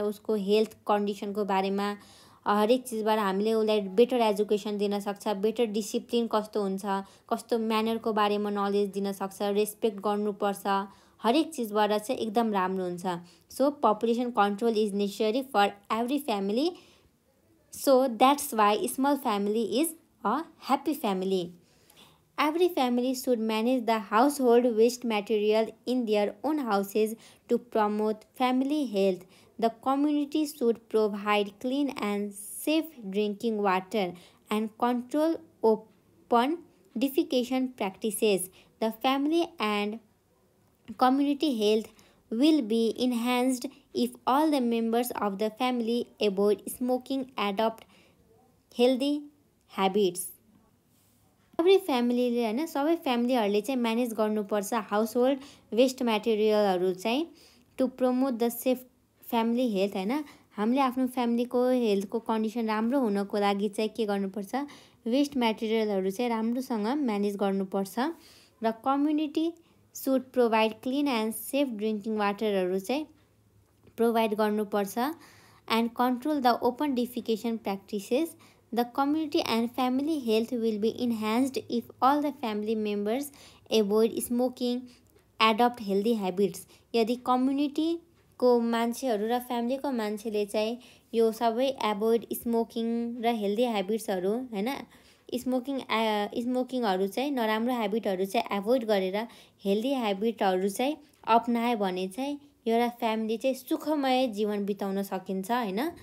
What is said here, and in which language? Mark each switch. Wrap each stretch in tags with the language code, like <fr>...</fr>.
<ne>उसको हेल्थ कन्डिसनको बारेमा हरेक चिजबाट हामीले उसलाई बेटर एजुकेसन दिन सक्छ, बेटर डिसिप्लिन कस्तो हुन्छ, कस्तो म्यानरको बारेमा नलेज दिन सक्छ, रेस्पेक्ट गर्नुपर्छ. हरेक चिजबाट चाहिँ एकदम राम्रो हुन्छ.</ne> <en>So population control is necessary for every family. So that's why small family is a happy family. Every family should manage the household waste material in their own houses to promote family health. The community should provide clean and safe drinking water and control open defecation practices. The family and community health will be enhanced if all the members of the family avoid smoking, adopt healthy habits.</en> <ne>Every फ्यामिलीले होइन सबै फ्यामिलीहरूले चाहिँ manage गर्नुपर्छ house hold West मेटेरियलहरू चाहिँ</ne> <en>to promote the safe family health</en> <ne>होइन हामीले आफ्नो फ्यामिलीको हेल्थको कन्डिसन राम्रो हुनको लागि चाहिँ के गर्नुपर्छ वेस्ट मेटेरियलहरू चाहिँ राम्रोसँग म्यानेज गर्नुपर्छ र</ne> <en>community should provide clean and safe drinking वाटरहरू</en> <ne>चाहिँ प्रोभाइड गर्नुपर्छ and control the open डिफिकेसन practices.</ne> <en>The community and family health will be enhanced if all the family members avoid smoking, adopt healthy habits.</en> <ne>यदि कम्युनिटीको मान्छेहरू र फ्यामिलीको मान्छेले चाहिँ यो सबै एभोइड स्मोकिङ र हेल्दी ह्याबिट्सहरू होइन स्मोकिङहरू चाहिँ नराम्रो ह्याबिटहरू चाहिँ एभोइड गरेर हेल्दी ह्याबिटहरू चाहिँ अपनायो भने चाहिँ एउटा फ्यामिली चाहिँ सुखमय जीवन बिताउन सकिन्छ होइन.</ne>